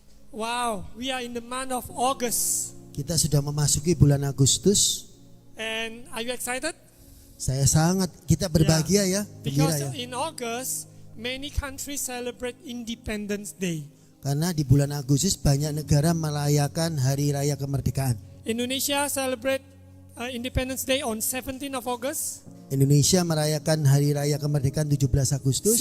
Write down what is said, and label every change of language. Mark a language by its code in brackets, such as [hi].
[en] Wow, we are in the month of August. [id] Kita sudah memasuki bulan Agustus. [en] And are you excited? [id] Kita berbahagia ya, gembira [en] Because [id] ya. [en] in August, many countries celebrate Independence Day. [id] Karena di bulan Agustus banyak negara merayakan Hari Raya Kemerdekaan. [en] Indonesia celebrate Independence Day on 17th of August. [id] Indonesia merayakan Hari Raya Kemerdekaan 17 Agustus.